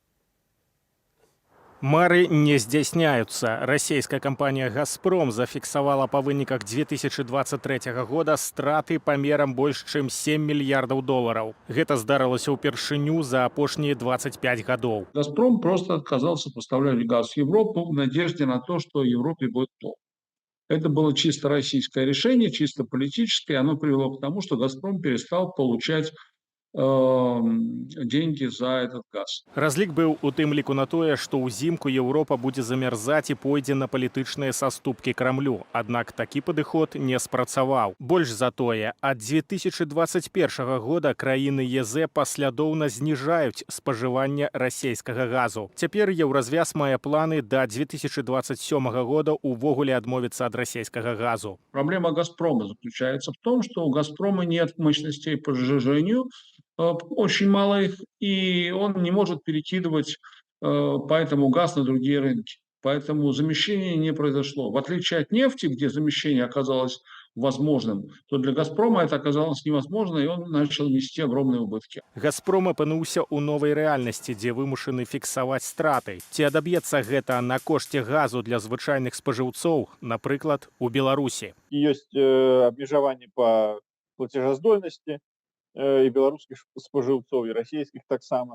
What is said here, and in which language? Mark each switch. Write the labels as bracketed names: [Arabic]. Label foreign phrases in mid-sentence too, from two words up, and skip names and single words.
[Belarusian] Мары не здзяйсняюцца. Расійская кампанія «Газпром» зафіксавала па выніках 2023 года страты памерам больш чым 7 мільярдаў долараў. Гэта здарылася ўпершыню за апошнія 25 гадоў. [Russian] «Газпром» просто отказался поставлять газ в Европу в надежде на то, что в Европе будет плохо. Это было чисто российское решение, чисто политическое. Оно привело к тому, что «Газпром» перестал получать деньги за этот газ. [Belarusian] Разлік быў у тым ліку на тое, што ўзімку Еўропа будзе замярзаць і пойдзе на палітычныя саступкі Крамлю. Аднак такі падыход не спрацаваў. Больш за тое, ад 2021 года краіны ЕЗ паслядоўна зніжаюць спажыванне расійскага газу. Цяпер Еўразвяз мае планы да 2027 года увогуле адмовіцца ад расійскага газу. [Russian] Проблема «Газпрома» заключается в том, что у «Газпрома» нет мощностей по сжижению, очень мало их, и он не может перекидывать поэтому газ на другие рынки. Поэтому замещение не произошло. В отличие от нефти, где замещение оказалось возможным, то для «Газпрома» это оказалось невозможно, и он начал нести огромные убытки. [Belarusian] «Газпром» апынуўся ў новай рэальнасці, дзе вымушаны фіксаваць страты. Ці адаб'ецца гэта на кошце газу для звычайных спажыўцоў, напрыклад, у Беларусі? Ёсць абмежаванне па плацежаздольнасці і беларускіх спажыўцоў, і расійскіх таксама.